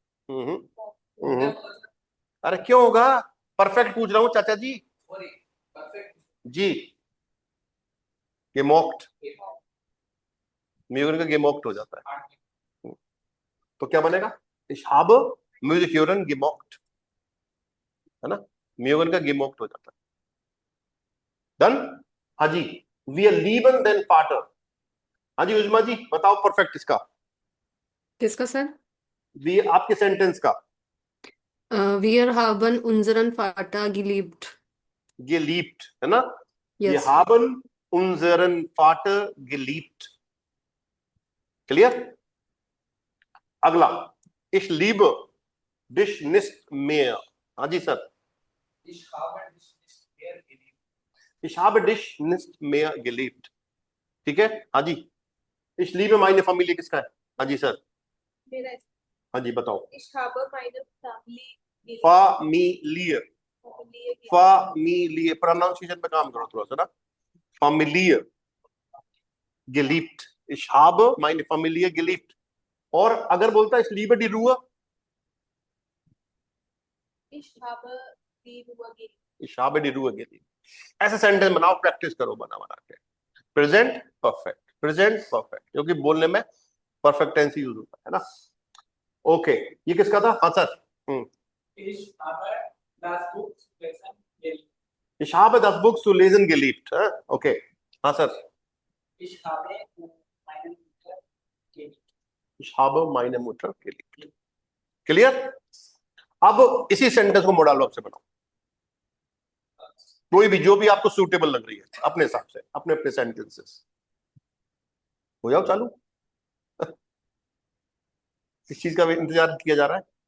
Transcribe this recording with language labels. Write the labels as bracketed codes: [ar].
[hi] हम्म हम्म। अरे क्यों होगा, परफेक्ट पूछ रहा हूँ चाचा जी। जी, ये मॉक्ड, म्यूगन का गेमोक्ट हो जाता है। तो क्या बनेगा? [de] Ich habe Music hören gemocht, [hi] है ना? म्यूगन का गेमोक्ट हो जाता है। डन? हाँ जी। [de] Wir lieben den Vater। [hi] हाँ जी उजमा जी बताओ परफेक्ट इसका, किसका सर? वी आपके सेंटेंस का। [de] Wir haben unseren Vater geliebt. geliebt [hi] है ना? [de] Wir [en] Yes. [de] haben unseren Vater geliebt। [hi] Clear? अगला, [de] ich liebe dich nicht mehr। [hi] हाँ जी sir. [de] Ich habe dich nicht mehr geliebt. ich habe dich nicht mehr geliebt। [hi] ठीक है? हाँ जी। [de] ich liebe meine Familie [hi] किसका है? हाँ जी सर। मेरा हाँ जी बताओ। [de] Ich habe meine Family geliebt. Familie, Familie geliebt. [hi] Familie, pronunciation पे काम करो थोड़ा सा ना। [de] Familie geliebt, ich habe meine Familie geliebt। [hi] और अगर बोलता है [de] ich liebe die Ruhe, Ich habe die Ruhe geliebt. ich habe die Ruhe geliebt। [hi] ऐसे सेंटेंस बनाओ, प्रैक्टिस करो बना बना के। प्रेजेंट परफेक्ट, प्रेजेंट परफेक्ट, क्योंकि बोलने में परफेक्ट टेंस यूज होता है ना। ओके, ये किसका था? हाँ sir. [de] Ich habe das Buch lesen geliebt. ich habe das Buch zu lesen geliebt। [hi] Okay, हाँ sir. [de] Ich habe meine Mutter geliebt. ich habe meine Mutter geliebt। [hi] Clear? अब इसी सेंटेंस को मोडल वर्ब से बनाओ, कोई भी जो भी आपको सूटेबल लग रही है अपने हिसाब से, अपने अपने सेंटेंसेस। हो जाओ चालू। किस चीज का इंतजार किया जा रहा है?